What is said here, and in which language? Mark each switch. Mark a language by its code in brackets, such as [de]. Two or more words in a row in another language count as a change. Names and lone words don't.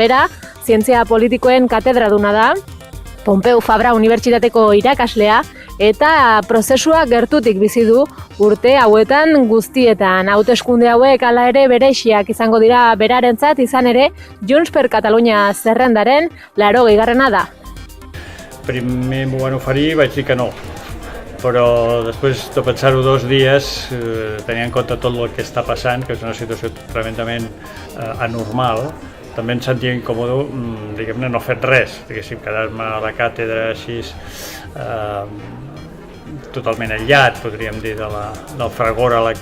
[eu] Bera, zientzia politikoen katedraduna da, Pompeu Fabra Unibertsitateko irakaslea, eta prozesua gertutik bizi du urte hauetan guztietan. Hauteskunde hauek hala ere bereixiak izango dira berarentzat, izan ere Junts per Catalunya zerrendaren 80. da. [ca] Primer m'ho van oferir, vaig dir que no. Però després de pensar-ho 2 dies, tenint en compte tot el que està passant, que és una situació tremendament anormal, també em sentia incòmode, diguem-ne, no fer res, diguéssim, quedar-me a la càtedra així, totalment aïllat, podríem dir, del fragor electoral.